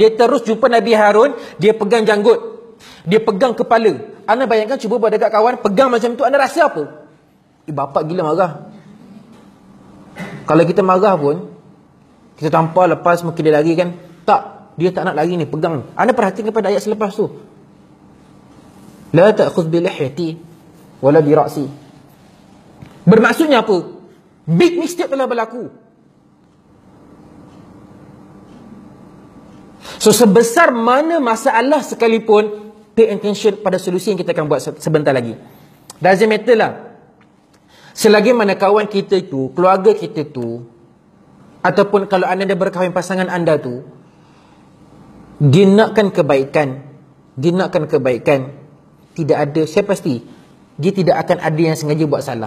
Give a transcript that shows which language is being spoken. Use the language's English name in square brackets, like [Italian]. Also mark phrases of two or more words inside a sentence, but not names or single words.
[Malay] Dia terus jumpa Nabi Harun, dia pegang janggut, dia pegang kepala. Anda bayangkan, cuba buat dekat kawan, pegang macam tu, anda rasa apa? Bapak gila marah. Kalau kita marah pun, kita tampar lepas mungkin dia lari kan? Tak, dia tak nak lari ni, pegang. Anda perhatikan pada ayat selepas tu. [Arabic] La ta'khudh bi lihyati wala bi ra'si. [Malay] Bermaksudnya apa? [English] Big mistake [Malay] telah berlaku. So sebesar mana masalah sekalipun, [English] pay attention [Malay] pada solusi yang kita akan buat sebentar lagi. [English] Doesn't matter lah. [Malay] Selagi mana kawan kita tu, keluarga kita tu, ataupun kalau anda dah berkahwin, pasangan anda tu, dia nakkan kebaikan, tidak ada, saya pasti dia tidak akan ada yang sengaja buat salah.